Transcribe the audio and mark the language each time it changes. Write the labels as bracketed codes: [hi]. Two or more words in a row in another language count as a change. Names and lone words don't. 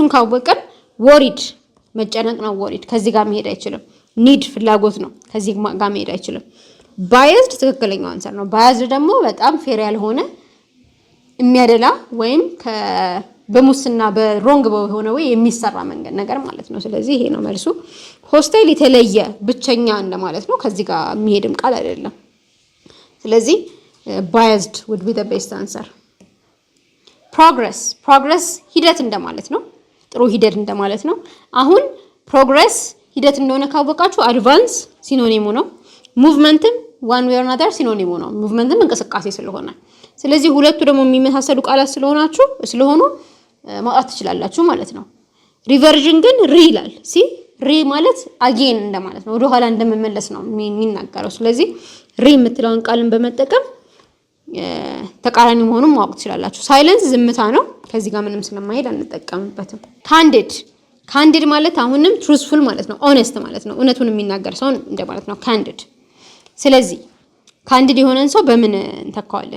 [am] ካወቀን ወሪድ መጨነቅ ነው። ወሪድ ከዚህ ጋር መሄድ አይችልም። ኒድ ፍላጎት ነው። ከዚህ ጋር መሄድ አይችልም። ባያዝድ ትክክለኛው አንሰር ነው። ባያዝድ ደግሞ በጣም ፌር ያልሆነ የሚያደላ ወይም በሙስና በሮንግ በሆነ ወይ የሚሰራ መንገድ ነገር ማለት ነው። ስለዚህ ይሄ ነው መልሱ። ሆስታይል የተለየ ብቸኛ እንደማለት ነው። ከዚህ ጋር የሚሄድም ቃል አይደለም። ስለዚህ [en] biased would be the best answer. [am] progress ሂደት እንደማለት ነው። ጥሩ ሂደት እንደማለት ነው። አሁን progress ሂደት እንደሆነ ካወቃችሁ advance ሲኖኒሙ ነው። ሙቭመንትም [en] one way or another [am] ሲኖኒሙ ነው። ሙቭመንትም እንቅስቃሴ ስለሆነ ስለዚህ ሁለቱ ደግሞ የሚመሳሰሉ ቃላት ስለሆኑ ማውጣት ትችላላችሁ ማለት ነው። ሪቨርዥን ግን ሪ ይላል። ሪ ማለት አጌን እንደማለት ነው። ወደ ኋላ እንደመመለስ ነው የሚናገረው። ስለዚህ ሪ የምትለውን ቃልን በመጠቀም ተቃራኒ መሆኑን ማወቅ ትችላላችሁ። ሳይለንስ ዝምታ ነው። ከዚህ ጋር ምንም ስለማይሄድ አንጠቀምበትም። ካንዲድ ማለት አሁንም ትሩዝፉል ማለት ነው። ኦነስት ማለት ነው። እውነቱን የሚናገር ሰው እንደማለት ነው ካንዲድ። ስለዚህ ካንዲድ የሆነን ሰው በምን እንተካዋለን?